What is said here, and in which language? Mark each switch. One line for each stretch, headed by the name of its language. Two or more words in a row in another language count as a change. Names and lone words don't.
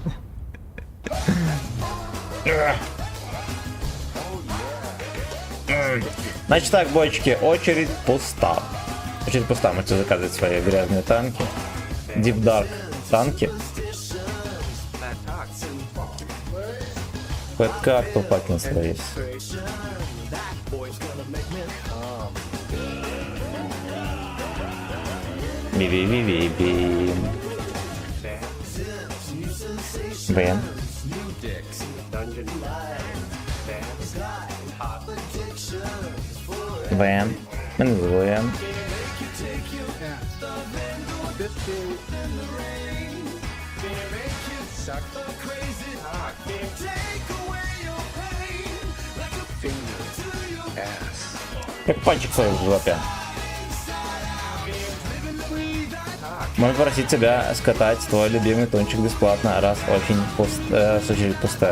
Russian: Значит так, бочки, очередь пуста. Очередь пуста, можете заказывать свои грязные танки.
English: Deep Dark
Russian: танки. Хоть как-то
English: fucking slaves. Би-би-би-би-би. Бэм. Бэм. Бэм.
Russian: Как пальчик свой в жопе. Можно просить тебя скатать твой любимый тончик бесплатно, раз очень очередь пустая.